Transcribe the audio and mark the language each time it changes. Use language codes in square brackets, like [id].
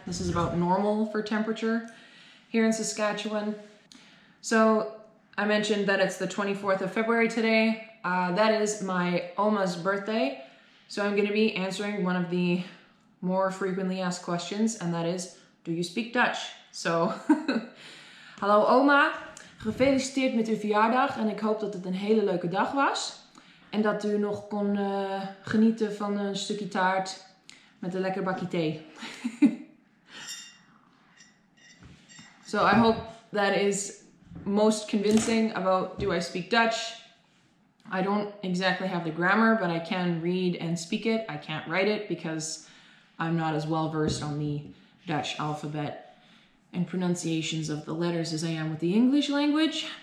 [en] This is about normal for temperature here in Saskatchewan. So I mentioned that it's the 24th of February today. That is my Oma's birthday. So I'm going to be answering one of the more frequently asked questions, and that is, do you speak Dutch? [nl] So, hallo Oma, gefeliciteerd met uw verjaardag en ik hoop dat het een hele leuke dag was. En dat u nog kon genieten van een stukje taart met een lekker bakje thee. [en] So I hope that is most convincing about do I speak Dutch. I don't exactly have the grammar, but I can read and speak it. I can't write it because I'm not as well versed on the Dutch alphabet and pronunciations of the letters as I am with the English language.